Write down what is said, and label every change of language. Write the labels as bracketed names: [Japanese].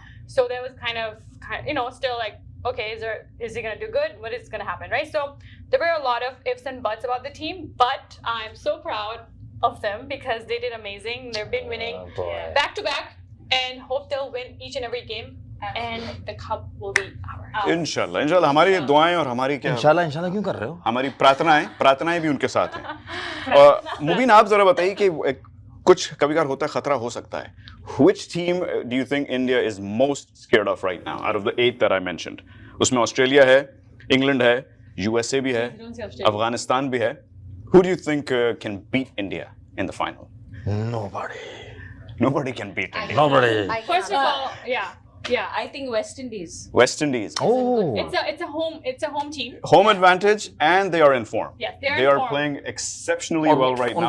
[English] So there was kind of still like, okay, is he going to do good? What is going to happen, right? So there were a lot of ifs and buts about the team, but I'm so proud of them because they did amazing. They've been winning back to back, and hope they'll win each and every game, and the cup will be ours. [Hindi] इंशाल्लाह हमारी दुआएं और हमारी क्या इंशाल्लाह क्यों कर रहे हो? हमारी प्रार्थनाएं भी उनके साथ हैं और मुबीन आप जरा बताइए कि कुछ कभी-कभार होता है खतरा हो सकता है. [English] Which team do you think India is most scared of right now out of the 8 that I mentioned? [Hindi] उसमें ऑस्ट्रेलिया है, इंग्लैंड है, USA भी है, अफगानिस्तान भी है. [English] Who do you think can beat India in the final? Nobody can beat India. Nobody. First of all, Yeah, I think West Indies. West Indies. Oh. it's a home team. Home advantage and they are in form. Yes, they are They in are form. playing exceptionally well right now.